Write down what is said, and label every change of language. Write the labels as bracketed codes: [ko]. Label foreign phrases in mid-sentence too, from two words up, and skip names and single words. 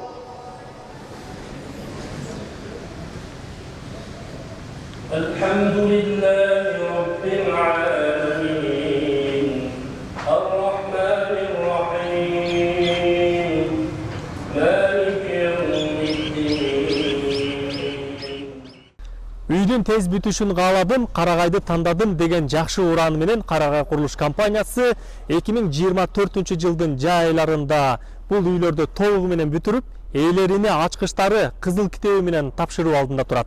[ar] الحمد لله رب العالمين. الرحمن الرحيم. مالك يوم الدين. [ky] Үйдүн тез бүтүшүн кааладым, Карагайды тандадым деген жакшы урааны менен Карагай курулуш компаниясы 2024 жылдын жай айларында бул үйлөрдү толугу менен бүтүрүп, ээлерине ачкычтары кызыл китеби менен тапшыруу алдында турат.